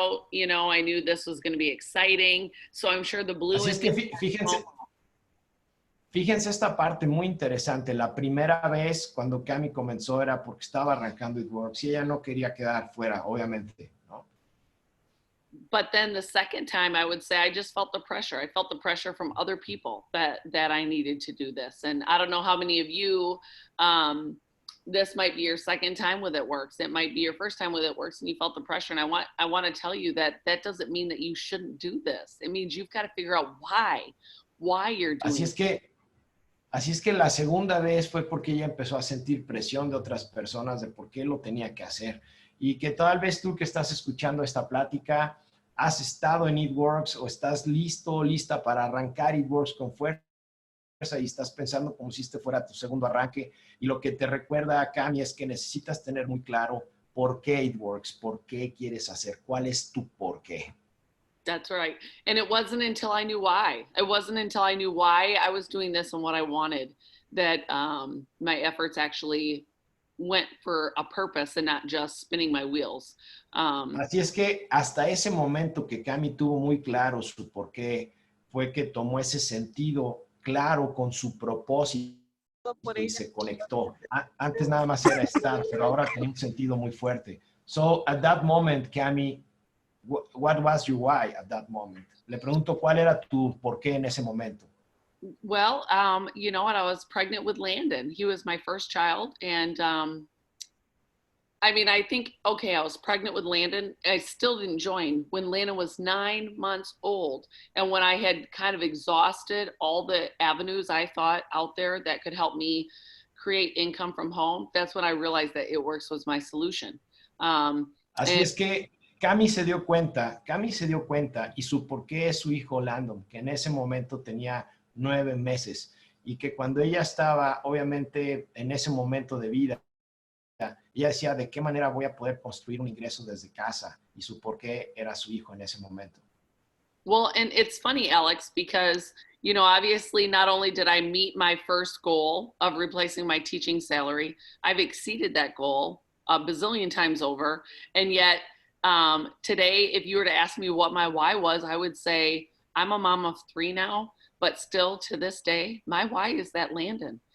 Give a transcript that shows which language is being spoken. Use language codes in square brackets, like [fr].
[en] You know, I knew this was going to be exciting. So I'm sure the blue. [es] Así es que fíjense esta parte muy interesante. La primera vez cuando Cami comenzó era porque estaba arrancando It Works y ella no quería quedar fuera, obviamente, ¿no? [en] But then the second time, I would say I just felt the pressure. I felt the pressure from other people that I needed to do this. And I don't know how many of you, this might be your second time with It Works. It might be your first time with It Works and you felt the pressure. And I want to tell you that doesn't mean that you shouldn't do this. It means you've got to figure out why you're doing it. [es] Así es que la segunda vez fue porque ella empezó a sentir presión de otras personas de por qué lo tenía que hacer. Y que tal vez tú que estás escuchando esta plática has estado en It Works o estás lista para arrancar It Works con fuerza y estás pensando como si este fuera tu segundo arranque. Y lo que te recuerda a Cami es que necesitas tener muy claro por qué It Works, por qué quieres hacer, cuál es tu por qué. [en] That's right. And it wasn't until I knew why. It wasn't until I knew why I was doing this and what I wanted that my efforts actually went for a purpose and not just spinning my wheels. [es] Así es que hasta ese momento que Cami tuvo muy claro su por qué, fue que tomó ese sentido claro con su propósito y se conectó. Antes nada más era estar, pero ahora tiene un sentido muy fuerte. [en] So at that moment, Cami, what was your why at that moment? [es] Le pregunto, ¿cuál era tu por qué en ese momento? [en] Well, you know what? I was pregnant with Landon. He was my first child. And I mean, I think, okay, I was pregnant with Landon. I still didn't join when Landon was 9 months old. And when I had kind of exhausted all the avenues I thought out there that could help me create income from home, that's when I realized that It Works was my solution. [es] Así es que Cami se dio cuenta y su por qué es su hijo Landon, que en ese momento tenía 9 meses y que cuando ella estaba, obviamente, en ese momento de vida, ella decía, ¿de qué manera voy a poder construir un ingreso desde casa? Y su por qué era su hijo en ese momento. [en] Well, and it's funny, Alex, because, you know, obviously not only did I meet my first goal of replacing my teaching salary, I've exceeded that goal a bazillion times over. And yet today, if you were to ask me what my why was, I would say I'm a mom of 3 now, but still to this day, my why is that Landon.